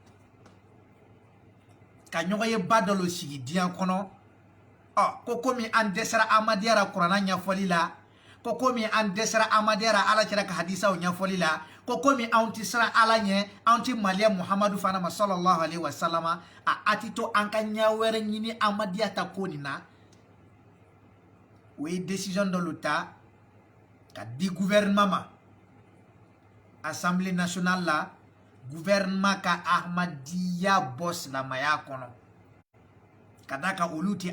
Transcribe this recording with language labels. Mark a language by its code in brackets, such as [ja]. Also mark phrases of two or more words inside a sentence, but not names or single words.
[bm] ka ɲɔgɔn ye ba dɔ lo sigi diɲɛ kɔnɔ ko komi an dɛsɛra ahmadiyya la kuranna ɲɛfɔli la ko komi an dɛsɛra ahmadiyya la ala kɛra ka hadisaw ɲɛfɔli la ko komi anw tɛ siran ala ɲɛ anw tɛ maliya muhamadu fana ma [ar] صلى الله عليه وسلم [bm] a ti to an ka ɲɛ wɛrɛ ɲini ahmadiyya ta ko nin na o ye décision dɔ lo ta ka di gouvernement ma [fr] assemblée nationale [bm] la gouvernement ka ahmadiyya bɔ silamaya kɔnɔ ka da kan olu tɛ